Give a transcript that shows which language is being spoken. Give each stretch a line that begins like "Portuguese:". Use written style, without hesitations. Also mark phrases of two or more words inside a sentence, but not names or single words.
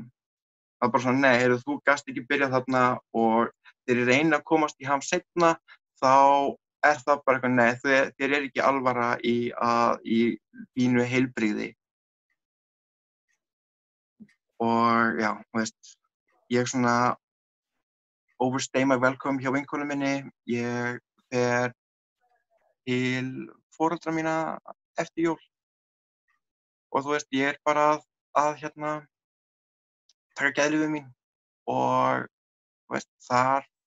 Icelandic: Það bara svona, nei, heyrðu, þú gast ekki byrjað þarna og þegar ég reyni að komast í HAM seinna, þá það bara eitthvað, nei, þér ekki alvara í þínu heilbrigði. Og já, ég svona
English: overstay my welcome
Icelandic: hjá vinkonu minni, ég fer til foreldra mína eftir jól og ég bara að taka geðlyfin mín og þar